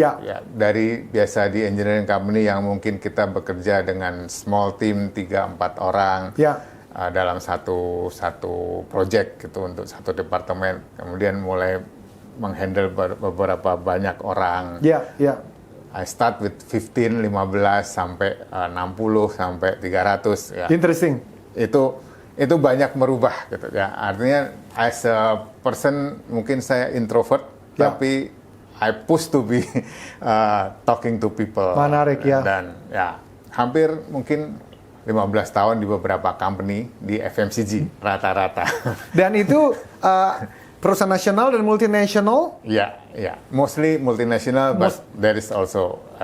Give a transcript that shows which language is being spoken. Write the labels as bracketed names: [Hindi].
[Indonesian] Ya, dari biasa di engineering company yang mungkin kita bekerja dengan small team 3-4 orang dalam satu project gitu untuk satu departemen, kemudian mulai menghandle beberapa banyak orang. [English] I start with [Indonesian] 15, 15 sampai 60 sampai 300 ya. [English] Interesting. [Indonesian] Itu banyak merubah gitu ya. Artinya [English] as a person [Indonesian] mungkin saya introvert, tapi [English] I push to be talking to people. [Indonesian] Menarik ya. Dan ya hampir mungkin 15 tahun di beberapa company di FMCG rata-rata. Dan itu perusahaan nasional dan multinasional? Ya, [English] mostly multinational, but there is also